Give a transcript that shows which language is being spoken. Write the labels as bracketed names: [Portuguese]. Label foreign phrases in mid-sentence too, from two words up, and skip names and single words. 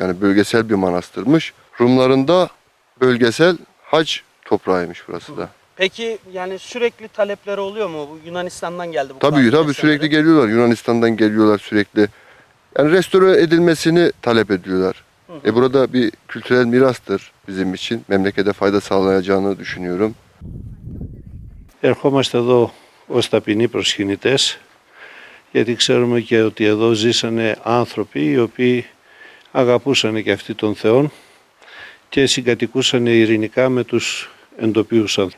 [Turkish] Yani bölgesel bir manastırmış. Rumların da bölgesel hac toprağıymış burası da. Peki yani sürekli talepleri oluyor mu? Bu Yunanistan'dan geldi bu Tabii kadar sürekli geliyorlar. Yunanistan'dan geliyorlar sürekli. Yani restore edilmesini talep ediyorlar. Burada bir kültürel mirastır bizim için. Memlekete fayda sağlayacağını düşünüyorum. [Greek] Ερχόμαστε εδώ ως ταπεινοί προσκυνητές, γιατί ξέρουμε και ότι εδώ ζήσανε άνθρωποι οι οποίοι αγαπούσαν και αυτοί τον Θεό και συγκατοικούσαν ειρηνικά με τους εντοπίους ανθρώπους.